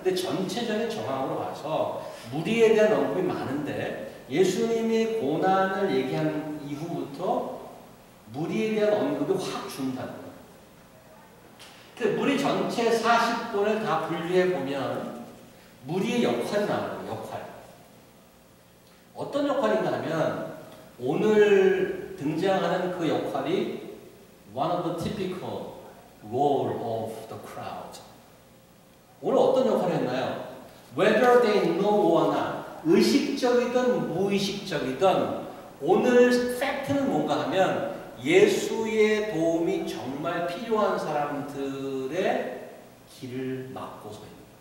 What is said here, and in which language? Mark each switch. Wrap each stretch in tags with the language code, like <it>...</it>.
<ko>근데 전체적인 정황으로 봐서 무리에 대한 언급이 많은데 예수님의 고난을 얘기한 이후부터 무리에 대한 언급이 확 준다는 거예요. 그 무리 전체 40번을 다 분류해 보면 무리의 역할이 나와요. 역할. 어떤 역할인가 하면 오늘 등장하는 그 역할이</ko> <en>one of the typical role of the crowd.</en> <ko>오늘 어떤 역할을 했나요?</ko> <en>Whether they know or not.</en> <ko>의식적이든 무의식적이든 오늘 팩트는 뭔가 하면 예수의 도움이 정말 필요한 사람들의 길을 막고 서 있는 거예요.</ko>